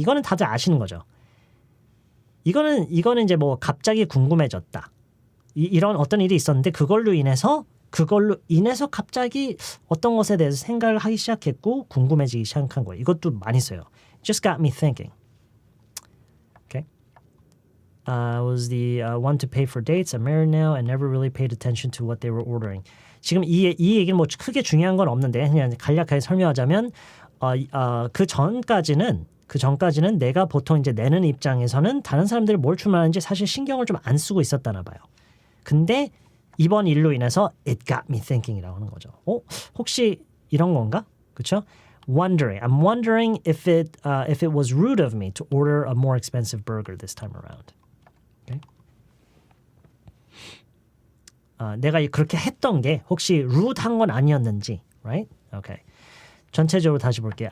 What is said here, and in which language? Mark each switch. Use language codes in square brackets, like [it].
[ko] 이거는 다들 아시는 거죠. 이거는 이제 뭐 갑자기 궁금해졌다. 이런 어떤 일이 있었는데 그걸로 인해서 갑자기 어떤 것에 대해서 생각을 하기 시작했고 궁금해지기 시작한 거예요. 이것도 많이 써요. [en] Just got me thinking. Okay. Was the one to pay for dates. I'm married now and never really paid attention to what they were ordering. [ko] 지금 이 얘기는 뭐 크게 중요한 건 없는데 그냥 간략하게 설명하자면 그 전까지는 내가 보통 이제 내는 입장에서는 다른 사람들이 뭘 주문하는지 사실 신경을 좀 안 쓰고 있었다나 봐요. 근데 이번 일로 인해서 [en] it got me thinking [ko] 이라고 하는 거죠. 혹시 이런 건가? 그렇죠? [en] I'm wondering if it was rude of me to order a more expensive burger this time around. Okay? [ko] 내가 그렇게 했던 게 혹시 rude한 건 아니었는지, right? [en] Okay. [ko] 전체적으로 다시 볼게요.